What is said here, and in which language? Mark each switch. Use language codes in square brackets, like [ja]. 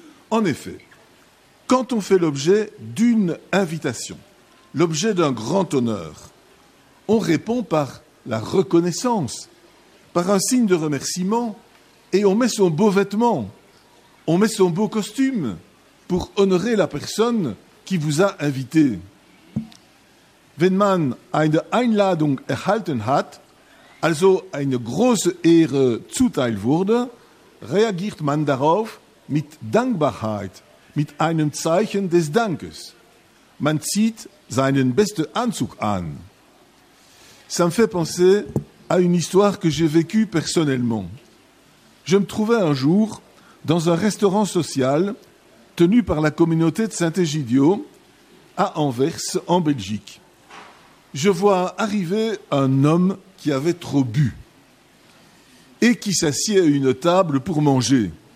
[fr] En effet, quand on fait l'objet d'une invitation, l'objet d'un grand honneur, on répond par la reconnaissance, par un signe de remerciement, et on met son beau vêtement, on met son beau costume pour honorer la personne qui vous a invité. [de] Wenn man eine Einladung erhalten hat, also eine große Ehre zuteil wurde, reagiert man darauf mit Dankbarkeit, mit einem Zeichen des Dankes. Man zieht seinen besten Anzug an. [fr] Ça me fait penser à une histoire que j'ai vécue personnellement. Je me trouvais un jour dans un restaurant social tenu par la communauté de Saint-Égidio à Anvers, en Belgique. Je vois arriver un homme qui avait trop bu et qui s'assied à une table pour manger.